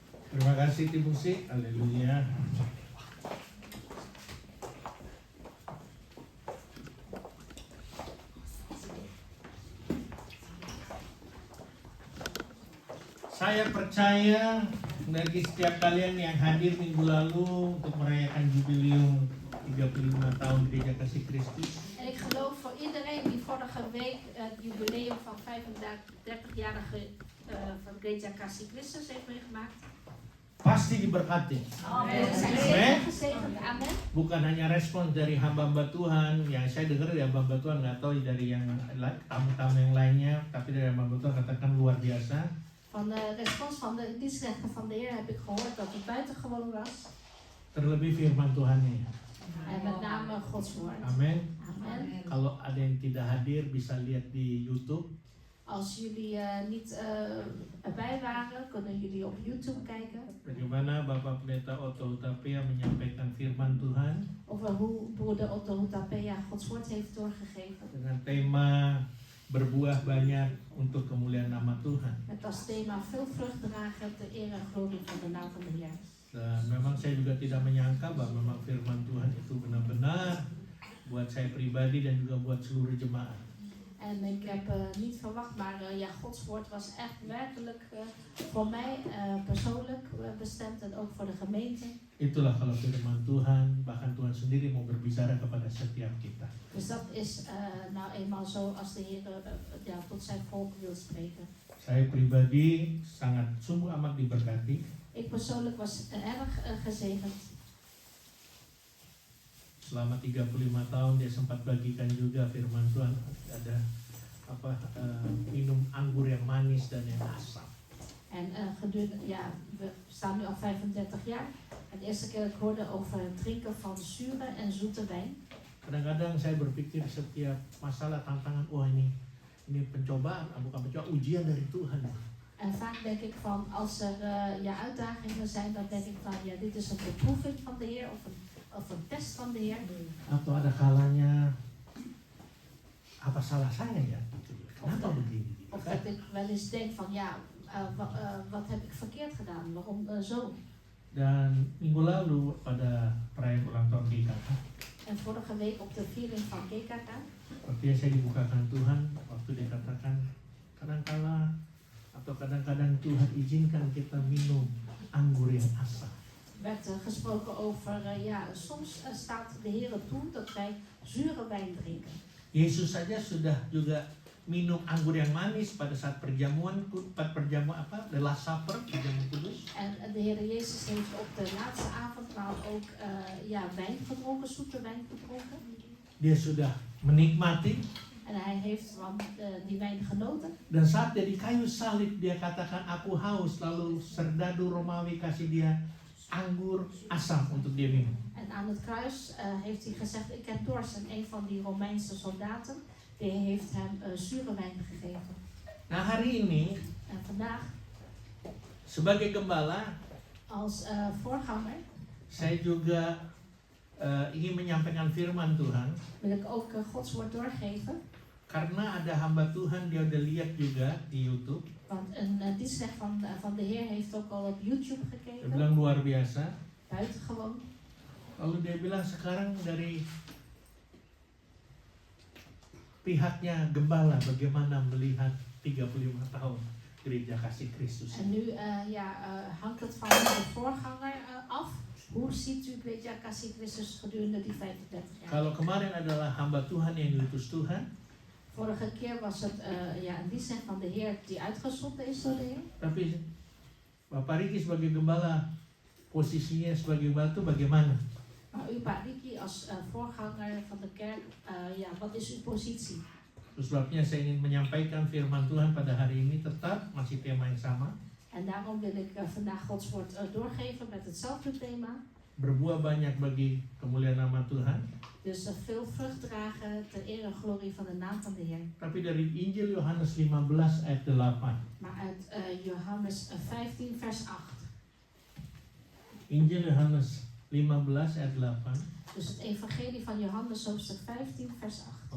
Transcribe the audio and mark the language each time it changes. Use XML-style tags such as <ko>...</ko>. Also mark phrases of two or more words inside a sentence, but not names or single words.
<id>Terima kasih tim musik, haleluya. Saya percaya bagi setiap kalian yang hadir minggu lalu untuk merayakan jubileum 35 tahun Gereja Kasih Kristus.</id> <nl>En ik geloof voor iedereen die vorige week het jubileum van 35-jarige van Gereja Kasih Christus heeft meegemaakt.</nl> <id>Pasti diberkati.</id> <nl>Amen. Zijn zeker gezegend. Amen.</nl> <id>Bukan hanya respons dari hamba-hamba Tuhan, yang saya dengar dari hamba-hamba Tuhan, nggak tahu dari yang tamu-tamu yang lainnya, tapi dari hamba-hamba Tuhan katakan luar biasa.</id> <nl>Van de respons van de dienstrechter van de Heer heb ik gehoord dat het buitengewoon was.</nl> <id>Terlebih firman Tuhannya.</id> <nl>En met name Gods woord.</nl> <id>Amin.</id> <nl>Amen.</nl> <id>Kalau ada yang tidak hadir bisa lihat di YouTube.</id> <nl>Als jullie niet erbij waren, kunnen jullie op YouTube kijken.</nl> <id>Bagaimana Bapak Pendeta Otto Hutapea menyampaikan firman Tuhan</id> <nl>Over hoe broeder Otto Hutapea Gods woord heeft doorgegeven.</nl> <id>dengan tema berbuah banyak untuk kemuliaan nama Tuhan.</id> <nl>Met als thema veel vrucht dragen ter eer en glorie van de naam van de Heer.</nl> <id>Dan memang saya juga tidak menyangka bahwa memang firman Tuhan itu benar-benar buat saya pribadi dan juga buat seluruh jemaat.</id> <nl>En ik heb niet verwacht, maar ja, Gods woord was echt werkelijk voor mij persoonlijk bestemd en ook voor de gemeente.</nl> <id>Itulah kalau firman Tuhan, bahkan Tuhan sendiri mau berbicara kepada setiap kita.</id> <nl>Dus dat is nou eenmaal zo als de Heer ja, tot zijn volk wil spreken.</nl> <id>Saya pribadi sangat sungguh amat diberkati.</id> <nl>Ik persoonlijk was erg gezegend.</nl> <id>Selama 35 tahun dia sempat bagikan juga firman Tuhan, ada minum anggur yang manis dan yang asam.</id> <nl>En gedurende, ja, we staan nu al 35 jaar. En de eerste keer dat ik hoorde over het drinken van zure en zoete wijn.</nl> <id>Kadang-kadang saya berpikir setiap masalah tantangan, wah ini pencobaan, bukan pencobaan, ujian dari Tuhan.</id> <nl>En vaak denk ik van, als er ja, uitdagingen zijn, dan denk ik van, ja, dit is een beproeving van de Heer of een test van de Heer.</nl> <id>Atau ada kalanya, apa salah saya ya? Kenapa begini?</id> <nl>Of dat ik wel eens denk van, ja, wat heb ik verkeerd gedaan? Waarom zo?</nl> <id>Dan minggu lalu pada perayaan ulang tahun GKK,</id> <nl>En vorige week op de viering van GKK,</nl> <id>waktu saya dibukakan Tuhan, waktu dia katakan kadang-kadang Tuhan izinkan kita minum anggur yang asam.</id> <nl>werd gesproken over, ja, soms staat de Heer toe dat wij zure wijn drinken.</nl> <id>Yesus saja sudah juga minum anggur yang manis pada saat perjamuan</id> <en>the last supper,</en> <id>perjamuan kudus.</id> <nl>En de Heer Jezus heeft op de laatste avondmaal ook ja, wijn gedronken, zoete wijn gedronken.</nl> <id>Dia sudah menikmati.</id> <nl>En hij heeft van die wijn genoten.</nl> <id>Dan saat dia di kayu salib dia katakan aku haus, lalu serdadu Romawi kasih dia anggur asam untuk dia minum.</id> <nl>En aan het kruis heeft hij gezegd ik heb dorst en een van die Romeinse soldaten die heeft hem zure wijn gegeven.</nl> <id>Nah hari ini</id> <nl>En vandaag</nl> <id>sebagai gembala</id> <nl>als voorganger</nl> <id>saya juga ingin menyampaikan firman Tuhan.</id> <nl>wil ik ook Gods woord doorgeven.</nl> <id>Karena ada hamba Tuhan, dia udah lihat juga di YouTube.</id> <nl>Want een dienstrecht van de Heer heeft ook al op YouTube</nl> <id>Dia</id> <nl>gekeken.</nl> <id>bilang luar biasa.</id> <nl>Buitengewoon.</nl> <id>Lalu dia bilang sekarang dari pihaknya gembala bagaimana melihat 35 tahun Gereja Kasih Kristus.</id> <nl>En nu hangt het van de voorganger af. Hoe ziet u Gereja Kasih Christus gedurende die 35 jaar?</nl> <id>Kalau kemarin adalah hamba Tuhan yang diutus Tuhan.</id> <nl>Vorige keer was het een dienstrecht van de Heer die uitgezonden is door de Heer.</nl> <id>Tapi Bapak Riki sebagai gembala, posisinya sebagai gembala itu bagaimana?</id> <nl>Maar u, Pak Riki, als voorganger van de kerk, wat is uw positie?</nl> <id>Terus sebabnya saya ingin menyampaikan firman Tuhan pada hari ini tetap masih tema yang sama.</id> <nl>En daarom wil ik vandaag Gods woord doorgeven met hetzelfde thema.</nl> <id>Berbuah banyak bagi kemuliaan nama Tuhan.</id> <nl>Dus veel vrucht dragen ter eer en glorie van de naam van de Heer.</nl> <id>Tapi dari Injil Yohanes 15 ayat 8.</id> <nl>Maar uit Johannes 15 vers 8.</nl> <id>Injil Yohanes 15 ayat 8.</id> <nl>Dus het evangelie van Johannes hoofdstuk 15 vers 8.</nl>